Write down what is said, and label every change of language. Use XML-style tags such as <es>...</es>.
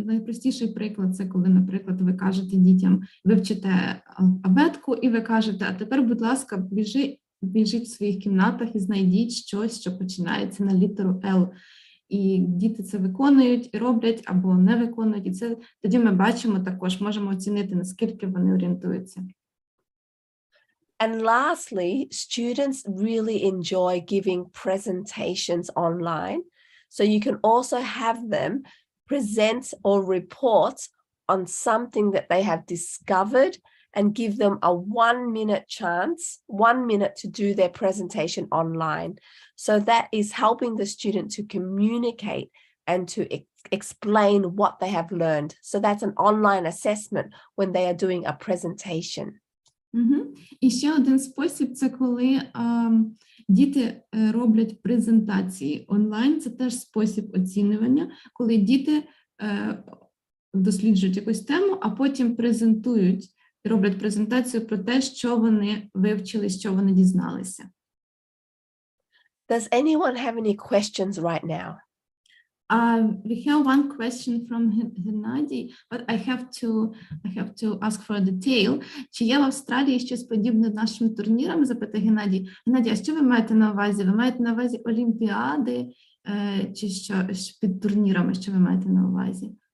<uk>Найпростіший приклад – це коли, наприклад, ви кажете дітям, ви вчите абетку, і ви кажете, а тепер, будь ласка, біжіть в своїх кімнатах і знайдіть щось, що починається на літеру L. І діти це виконують, і роблять, або не виконують. І це тоді ми бачимо також, можемо оцінити, наскільки вони орієнтуються.</uk> <en>And lastly, students really enjoy giving presentations online. So you can also have them present or report on something that they have discovered and give them a 1-minute chance, 1 minute to do their presentation online. So that is helping the student to communicate and to explain what they have learned. So that's an online assessment when they are doing a presentation.</en> <uk>І ще один спосіб – це коли діти роблять презентації онлайн. Це теж спосіб оцінювання, коли діти досліджують якусь тему, а потім презентують, роблять презентацію про те, що вони вивчили, що вони дізналися.</uk> <en>Does anyone have any questions right now? We have one question from Геннадій, but I have to ask for a detail.</en> <uk>Чи є в Австралії щось подібне нашим турнірам? Запитає Геннадій. Геннадій, а що ви маєте на увазі? Ви маєте на увазі олімпіади чи що під турнірами, що ви маєте на увазі?</uk>